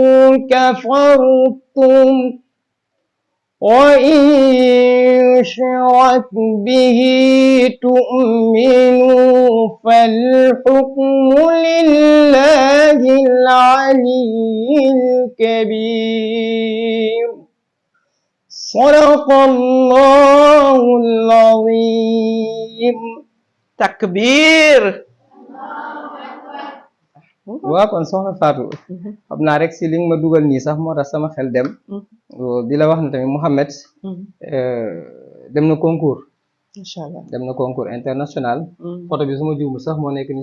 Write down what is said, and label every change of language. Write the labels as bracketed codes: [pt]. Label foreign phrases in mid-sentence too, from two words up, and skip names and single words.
[ar] كفرتم وإن يشرك به تؤمنوا فالحكم لله العلي الكبير صدق الله العظيم takbir [wo] waaw kon soxna Fatou xam naa rek si li nga ma dugal nii sax moo tax sama xel dem di la wax ne tamit Mouhamed dem na concours [ar] inchallah [wo] dem na [fr] concours international [wo] photo bi suma juumul sax moo nekk ni